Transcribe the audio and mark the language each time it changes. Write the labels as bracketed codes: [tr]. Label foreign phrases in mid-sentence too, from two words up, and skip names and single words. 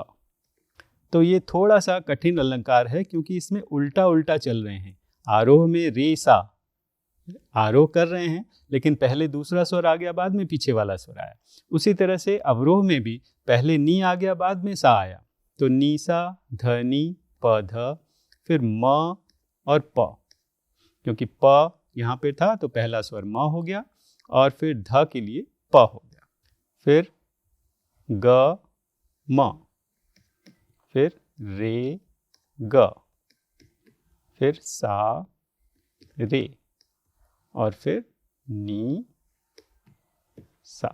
[hi] तो ये थोड़ा सा कठिन अलंकार है, क्योंकि इसमें उल्टा उल्टा चल रहे हैं। आरोह में रे सा, आरोह कर रहे हैं लेकिन पहले दूसरा स्वर आ गया, बाद में पीछे वाला स्वर आया। उसी तरह से अवरोह में भी पहले नी आ गया, बाद में सा आया। तो नी सा, ध नी, प ध, फिर म और प, क्योंकि प यहाँ पे था तो पहला स्वर म हो गया और फिर ध के लिए प हो गया। फिर ग म, फिर रे ग, फिर सा रे और फिर नी सा।